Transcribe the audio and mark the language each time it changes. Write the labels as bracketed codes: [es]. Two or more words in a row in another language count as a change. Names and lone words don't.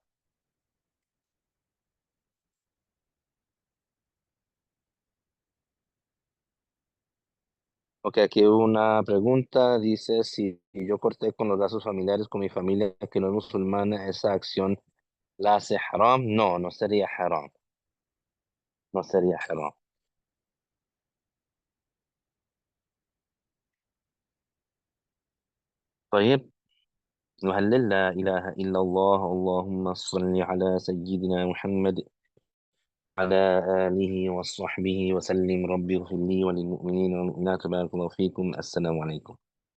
[es] Ok, aquí una pregunta. Dice, si yo corté con los lazos familiares con mi familia que no es musulmana, ¿esa acción la hace haram? No, no sería haram. No sería haram. [ar] طيب نهلل لا إله إلا الله اللهم صل على سيدنا محمد على آله وصحبه وسلم ربي اغفر لي وللمؤمنين والمؤمنات بارك الله فيكم السلام عليكم